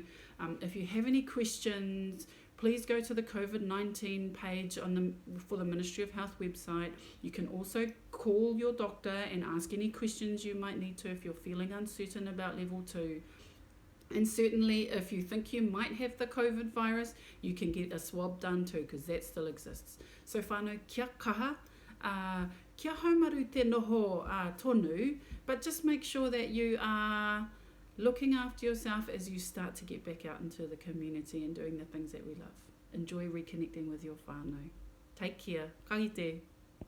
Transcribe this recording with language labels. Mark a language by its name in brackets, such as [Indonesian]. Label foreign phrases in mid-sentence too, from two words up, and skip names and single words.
[English] If you have any questions, please go to the COVID-19 page for the Ministry of Health website. You can also call your doctor and ask any questions you might need to if you're feeling uncertain about level 2. And certainly if you think you might have the COVID virus, you can get a swab done too, because that still exists. So whānau, [Māori] kia kaha. Kia haumaru te noho tonu, [English] but just make sure that you are looking after yourself as you start to get back out into the community and doing the things that we love. Enjoy reconnecting with your whānau. Take care. [Māori] Ka kite.